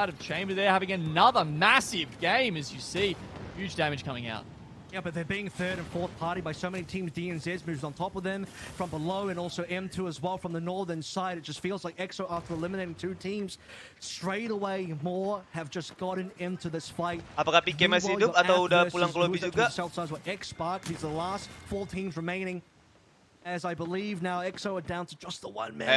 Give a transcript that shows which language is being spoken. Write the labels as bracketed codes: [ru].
[en] side of Chamber there, having another massive game, as you see. Huge damage coming out. Yeah, but they're being third and fourth party by so many teams. DNZ moves on top of them from below, and also M2 as well from the northern side. It just feels like EXO, after eliminating 2 teams, straight away more have just gotten into this fight. [id] Apakah PK masih hidup atau udah pulang ke lobby juga? [en] X-Spark, these are the last 4 teams remaining. As I believe now EXO are down to just the 1 man.